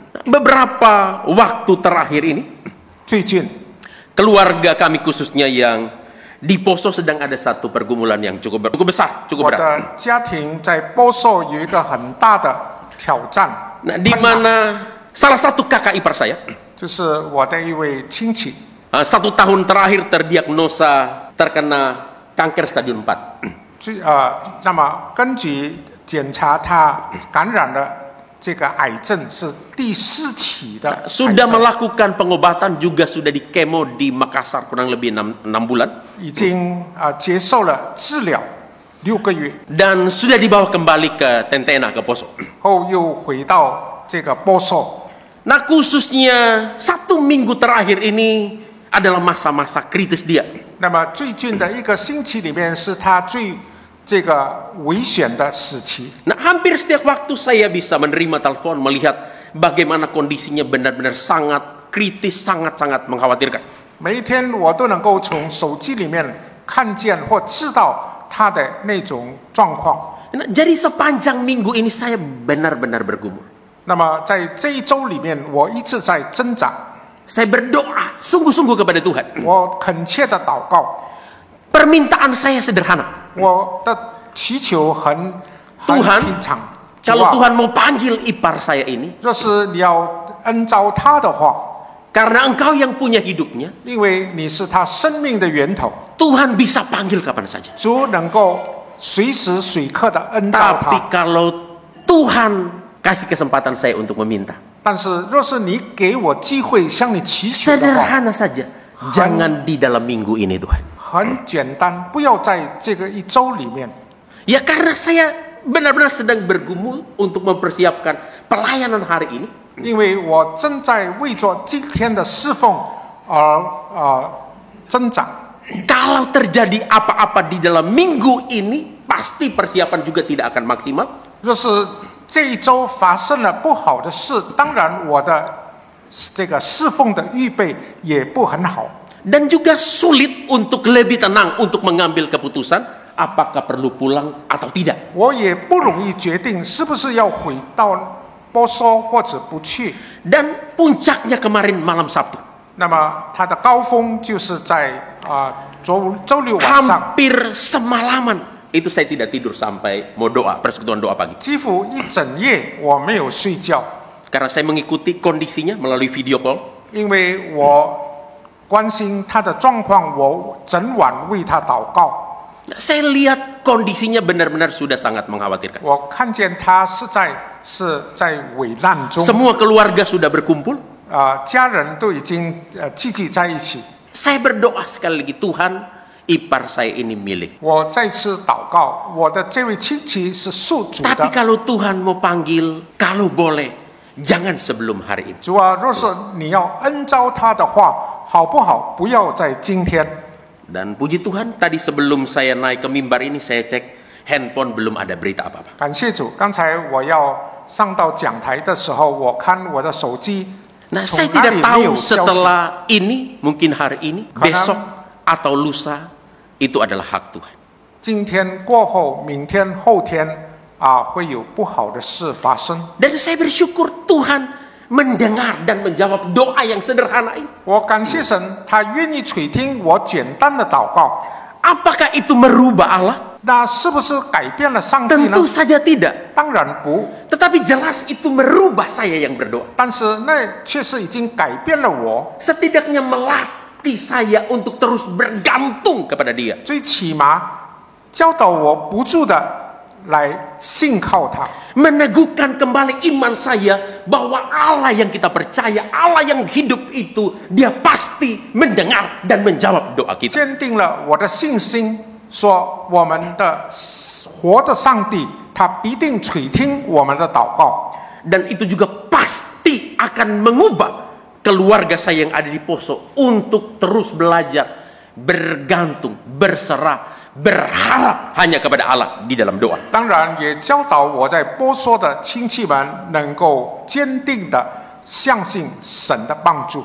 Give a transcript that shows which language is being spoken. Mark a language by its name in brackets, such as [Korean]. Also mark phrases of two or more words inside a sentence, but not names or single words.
[Indonesian] Beberapa waktu terakhir ini, [Chinese] 最近， [Indonesian] keluarga kami khususnya yang di Poso sedang ada satu pergumulan yang cukup besar, cukup [Chinese] 我 [Indonesian] berat. [Chinese] 的家庭在波寿有一个很大的挑战， [Indonesian] Nah, di mana salah satu kakak ipar saya [Chinese] 就是我的一位亲戚， [Indonesian] 1 tahun terakhir terdiagnosa terkena kanker stadium 4. [Chinese] 那么根据检查，他感染了这个癌症是第4期的癌 [Indonesian] Sudah [Chinese] 症， [Indonesian] melakukan pengobatan, juga sudah di kemo di Makassar kurang lebih 6 bulan. [Chinese] 已经接受了治疗6个月， [Indonesian] Dan sudah dibawa kembali ke Tentena, ke Poso. [Chinese] 后又回到这个波索。 [Indonesian] Nah, khususnya 1 minggu terakhir ini adalah masa-masa kritis dia. [Chinese] 那么最近的1个星期里面是他最这个危险的时期。 [Indonesian] Nah, hampir setiap waktu saya bisa menerima telepon, melihat bagaimana kondisinya benar-benar sangat kritis, sangat-sangat mengkhawatirkan. [Chinese] 每一天我都能够从手机里面看见或知道他的那种状况。 [Indonesian] Nah, jadi sepanjang minggu ini saya benar-benar bergumul. [Chinese] 那么在这1周里面，我一直在挣扎， [Indonesian] Saya berdoa sungguh-sungguh kepada Tuhan. [Chinese] 我恳切的祷告， [Indonesian] Permintaan saya sederhana. [Chinese] 我的祈求很 [Indonesian] Tuhan, [Chinese] 平常。主 [Indonesian] Kalau [Chinese] 啊， [Indonesian] Tuhan mau panggil ipar saya ini, [Chinese] 若是你要恩召他的话， [Indonesian] karena Engkau yang punya hidupnya, [Chinese] 因为你是他生命的源头， [Indonesian] Tuhan bisa panggil kapan saja. [Chinese] 主能够随时随刻的恩召 [Indonesian] Tapi [Chinese] 他。 [Indonesian] kalau Tuhan kasih kesempatan saya untuk meminta, [Chinese] 但是若是你给我机会向你祈求的话， [Indonesian] sederhana saja. Jangan di dalam minggu ini, Tuhan. [Chinese] 很简单，不要在这个1周里面。 [Indonesian] Ya karena saya benar-benar sedang bergumul untuk mempersiapkan pelayanan hari ini. [Chinese] 因为我正在为着今天的侍奉而挣扎。 [Indonesian] Kalau terjadi apa-apa di dalam minggu ini, pasti persiapan juga tidak akan maksimal. [Chinese] 若是这1周发生了不好的事，当然我的这个侍奉的预备也不很好， [Indonesian] Dan juga sulit untuk lebih tenang untuk mengambil keputusan apakah perlu pulang atau tidak. [Chinese] 我也不容易决定是不是要回到波索或者不去。 [Indonesian] Dan puncaknya kemarin malam Sabtu. [Chinese] 那么它的高峰就是在周六晚上， [Indonesian] Hampir semalaman itu saya tidak tidur sampai mau doa, persekutuan doa pagi. [Chinese] 几乎一整夜我没有睡觉， [Indonesian] Karena saya mengikuti kondisinya melalui [English] video call. [Chinese] 因为我关心他的状况，我整晚为他祷告。 [Indonesian] Saya lihat kondisinya benar-benar sudah sangat mengkhawatirkan. [Chinese] 我看见他是在危难中， [Indonesian] Semua keluarga sudah berkumpul. [Chinese] 家人都已经聚集在一起。 [Indonesian] Saya berdoa sekali lagi, Tuhan, ipar saya ini milik. [Chinese] 我再次祷告，我的这位亲戚是属主 [Indonesian] Tapi [Chinese] 的。 [Indonesian] kalau Tuhan mau panggil, kalau boleh, jangan sebelum hari ini. [Chinese] 主啊，若是你要恩召他的话，好不好？不要在今天。 [Indonesian] Dan puji Tuhan, tadi sebelum saya naik ke mimbar ini, saya cek handphone belum ada berita apa-apa. [Chinese] 感谢主，刚才我要上到讲台的时候，我看我的手机， [Indonesian] Nah, [Chinese] 从 [Indonesian] saya [Chinese] 哪 [Indonesian] tidak [Chinese] 里没 [Indonesian] tahu [Chinese] 有消息。 [Indonesian] setelah ini, mungkin hari ini, Karena- besok, atau lusa, itu adalah hak Tuhan. [Chinese] 今天过后，明天、后天会有不好的事发生。 [Indonesian] Dan saya bersyukur Tuhan mendengar dan menjawab doa yang sederhana ini. [Chinese] 我感谢神，他愿意垂听我简单的祷告。 [Indonesian] Apakah itu merubah Allah? [Chinese] 那是不是改变了上帝呢 [Indonesian] Tentu？saja tidak. [Chinese] 当然不， [Indonesian] Tetapi jelas itu merubah saya yang berdoa. [Chinese] 但是那确实已经改变了我。 [Indonesian] Setidaknya melatih saya untuk terus bergantung kepada Dia. [Chinese] 最起码教导我不住的来信靠他， [Indonesian] Meneguhkan kembali iman saya bahwa Allah yang kita percaya, Allah yang hidup itu, Dia pasti mendengar dan menjawab doa kita. [Chinese] 坚定了我的信心，说我们的活的上帝，他必定垂听我们的祷告。 [Indonesian] Dan itu juga pasti akan mengubah keluarga saya yang ada di Poso untuk terus belajar, bergantung, berserah, berharap hanya kepada Allah di dalam doa. [Chinese] 当然，也教导我在波索的亲戚们能够坚定的相信神的帮助。